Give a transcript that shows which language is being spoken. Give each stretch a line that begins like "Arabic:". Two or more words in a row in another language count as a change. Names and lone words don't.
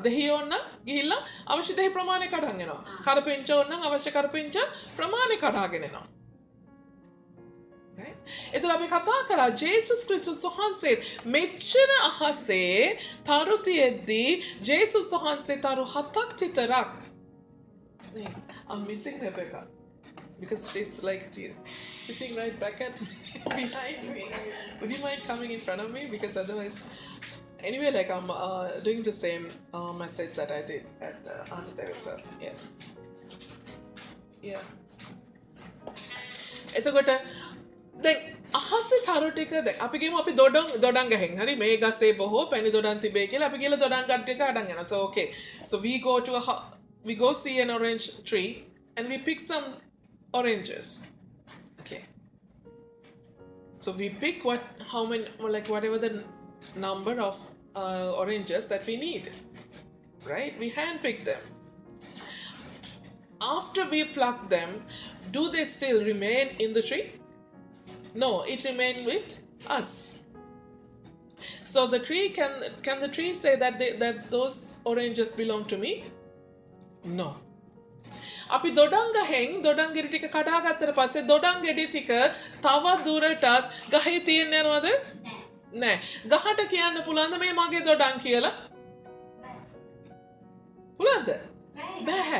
Sinhala: දෙහි ඕන නම් ගිහිල්ලා අවශ්‍ය දෙහි ප්‍රමාණය කඩන් එනවා. කරපිංච ඕන නම් අවශ්‍ය කරපිංච ප්‍රමාණය කඩාගෙන එනවා. එතන අපි කතා කරා ජේසුස් ක්‍රිස්තුස් වහන්සේ මෙච්චර අහසේ තරු තියෙද්දී ජේසුස් වහන්සේ තරු 7ක් විතරක් නේ
English: I'm missing Rebecca because she's like sitting right back at me behind me. Would you mind coming in front of me because otherwise anyway like I'm doing the same message that I did at Aunt Teresa's. Yeah.
Sinhala: එතකොට දැන් අහසේ තරු ටික දැන් අපි කියමු අපි දොඩම් ගහෙන් හරි මේ ගසේ බොහෝ පැණි දොඩම් තිබේ කියලා අපි කියලා දොඩම් ගන්න ටික අඩන් යනවා.
English: So okay. So we go see an orange tree and we pick some oranges. Okay. So we pick how many like whatever the number of oranges that we need. Right? We hand pick them. After we pluck them, do they still remain in the tree? No, it remains with us. So the tree can the tree say that those oranges belong to me? No.
Sinhala: අපි දොඩම් ගහෙන් දොඩම් ගෙඩි ටික කඩා ගත්තට පස්සේ දොඩම් ගෙඩි ටික තව දුරටත් ගහේ තියෙන්න යනවද? නෑ. ගහට කියන්න පුළුවන්ද මේ මගේ දොඩම් කියලා? පුළුවන්ද? බෑ.